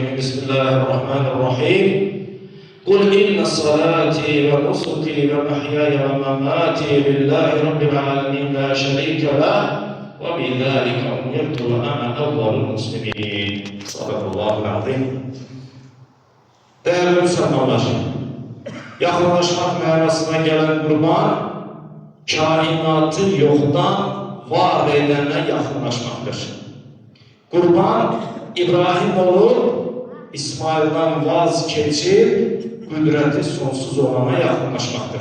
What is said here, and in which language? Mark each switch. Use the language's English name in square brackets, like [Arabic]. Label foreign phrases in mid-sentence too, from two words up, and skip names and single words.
[Arabic] بسم الله الرحمن الرحيم. قل إن صلاتي ونسكي ومحياي ومماتي لله رب العالمين لا شريك له وبذلك أمرت وأنا أول المسلمين. صدق الله العظيم. [Turkish] Değerli Müslümanlar, yakınlaşmak manasına gelen kurban, kainatı yoktan var edene yakınlaşmaktır. Kurban, İbrahim olup İsmail'den vazgeçip kudreti sonsuz olana yakınlaşmaktır.